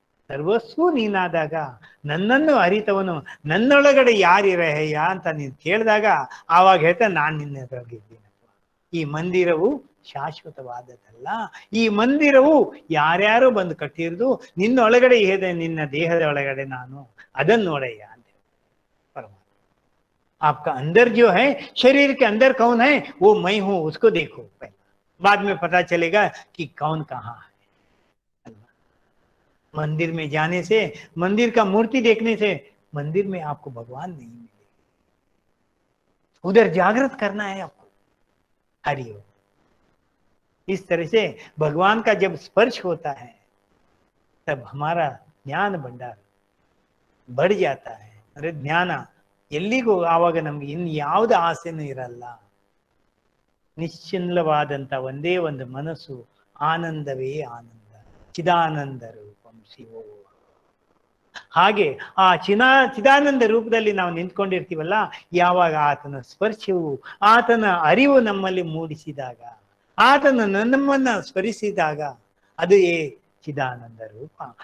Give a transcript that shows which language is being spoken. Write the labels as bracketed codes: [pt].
[kn] ಸರ್ವಸ್ವೂ ನೀನಾದಾಗ ನನ್ನನ್ನು ಅರಿತವನು ನನ್ನೊಳಗಡೆ ಯಾರಿರಹಯ್ಯ ಅಂತ ನೀನು ಕೇಳಿದಾಗ ಆವಾಗ ಹೇಳ್ತಾ ನಾನು ನಿನ್ನೊಳಗಿದ್ದೀನಪ್ಪ. ಈ ಮಂದಿರವು ಶಾಶ್ವತವಾದದ್ದಲ್ಲ. ಈ ಮಂದಿರವು ಯಾರ್ಯಾರೋ ಬಂದು ಕಟ್ಟಿರೋದು, ನಿನ್ನೊಳಗಡೆ ಇದೆ, ನಿನ್ನ ದೇಹದ ಒಳಗಡೆ ನಾನು ಅದನ್ನು ನೋಡಯ್ಯ ಅಂತ परमात्मा। [hi] आपका अंदर जो है, शरीर के अंदर कौन है, वो मैं हूं, उसको देखो पहले, बाद में पता चलेगा कि कौन कहाँ है। मंदिर में जाने से, मंदिर का मूर्ति देखने से मंदिर में आपको भगवान नहीं मिलेगा। उधर जागृत करना है आपको। हरिओम। इस तरह से भगवान का जब स्पर्श होता है तब हमारा ज्ञान भंडार बढ़ जाता है। [kn] अरे ಜ್ಞಾನ ಎಲ್ಲಿಗೂ ಆವಾಗ ನಮ್ಗೆ ಇನ್ಯಾವುದು ಆಸೆನೂ ಇರಲ್ಲ. ನಿಶ್ಚಿಲ್ಲವಾದಂತ ಒಂದೇ ಒಂದು ಮನಸ್ಸು, ಆನಂದವೇ ಆನಂದ, ಚಿದಾನಂದ ರೂಪಂ ಶಿವೋ. ಹಾಗೆ ಆ ಚಿದಾನಂದ ರೂಪದಲ್ಲಿ ನಾವು ನಿಂತ್ಕೊಂಡಿರ್ತೀವಲ್ಲ, ಯಾವಾಗ ಆತನ ಸ್ಪರ್ಶವು, ಆತನ ಅರಿವು ನಮ್ಮಲ್ಲಿ ಮೂಡಿಸಿದಾಗ, ಆತನ ನಮ್ಮನ್ನ ಸ್ಮರಿಸಿದಾಗ ಅದು ಚಿದಾನಂದ ರೂಪ.